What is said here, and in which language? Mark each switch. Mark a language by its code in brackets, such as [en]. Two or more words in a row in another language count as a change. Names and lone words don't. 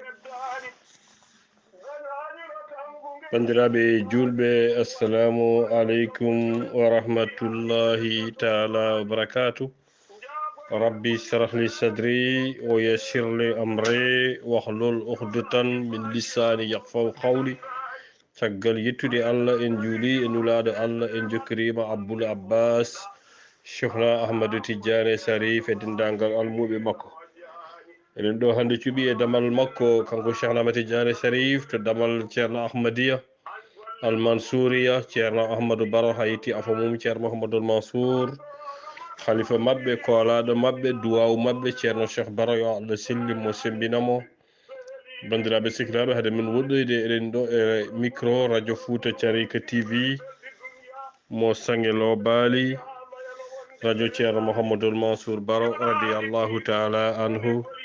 [ff] bandiraɓe julɓe [ar] السلام عليكم ورحمة الله تعالى وبركاته رب اشرح لي صدري ويسر لي أمري واحلل عقدة من لساني يفقهوا قولي [ff] caggal yettude Allah en juuli e nulaɗo Allah en jokkirima Abboul Abbas Cheikhna Ahmadou Tidiane Sarif e dendagal almuɓe makko eɗen ɗo hande cuuɓi e damal makko kanko Cheikhna Ahmad Tidiane Sarif to damal ceerno Ahmadiya Al-Mansuriya ceerno Ahmadou Baro ha yetti afa mum ceerno Mouhamadoul Mansour khalifa mabɓe koolaɗo mabɓe duwawu mabɓe ceerno Cheikh Baro yo Allah sellimo sembinamo bandiraɓe sikiraɓe haade min woɗɗoyde eɗen ɗo e micro radio Fouta Thiarika TV mo Sanguelo Bali radio ceerno Mouhamadoul Mansour Baro [ar] رضي الله تعالى عنه